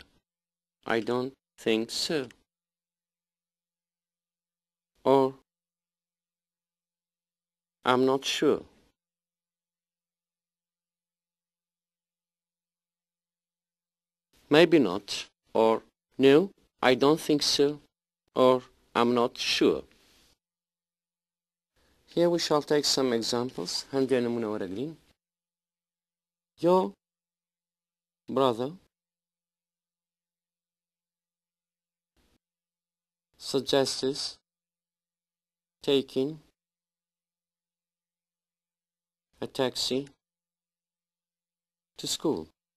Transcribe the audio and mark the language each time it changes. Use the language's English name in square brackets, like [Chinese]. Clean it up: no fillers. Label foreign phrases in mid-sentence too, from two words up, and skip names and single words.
[English] I don't think so. Or I'm not sure. Maybe not. Or no, I don't think so. Or I'm not sure. Here we shall take some examples. [Central Kurdish] هەندێک نمونە وەرەگرین. [English] Your brother suggests taking a taxi to school.